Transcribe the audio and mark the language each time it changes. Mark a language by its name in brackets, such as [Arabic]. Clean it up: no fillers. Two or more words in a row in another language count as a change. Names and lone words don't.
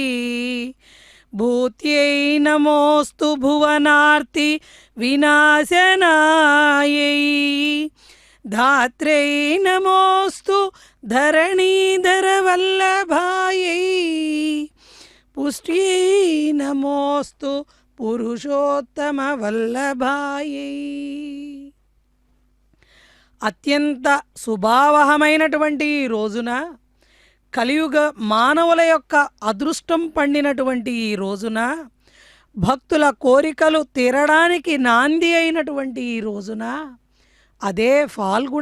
[Sanskrit] भूत्यै नमोऽस्तु भुवनार्ति विनाशनायै धात्र्यै नमोऽस्तु धरणीधरवल्लभायै पुष्ट्यै नमोऽस्तु पुरुषोत्तमवल्लभायै। [Telugu] అత్యంత శుభావహమైనటువంటి ఈ రోజున కలియుగ మానవుల యొక్క అదృష్టం పండినటువంటి ఈ రోజున భక్తుల కోరికలు తీరడానికి నాంది అయినటువంటి ఈ రోజున అదే ఫాల్గుణ